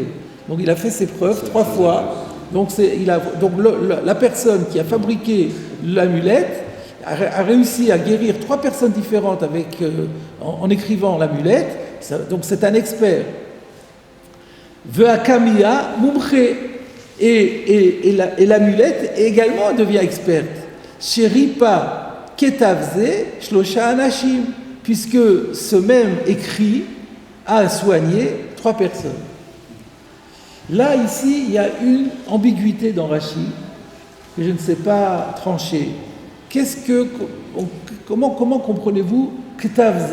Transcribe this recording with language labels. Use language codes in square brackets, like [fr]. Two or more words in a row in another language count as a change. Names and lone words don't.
[fr] Donc il a fait ses preuves 3 fois. Donc la personne qui a fabriqué l'amulette a réussi à guérir 3 personnes différentes en écrivant l'amulette. Donc c'est un expert. [he] והקמיע מומחה, [fr] et l'amulette également devient experte. [he] שריפא כתב זה שלושה אנשים, [fr] puisque ce même écrit a soigné 3 personnes. Là, ici, il y a une ambiguïté dans Rashi que je ne sais pas trancher. Comment comprenez-vous Ktavze?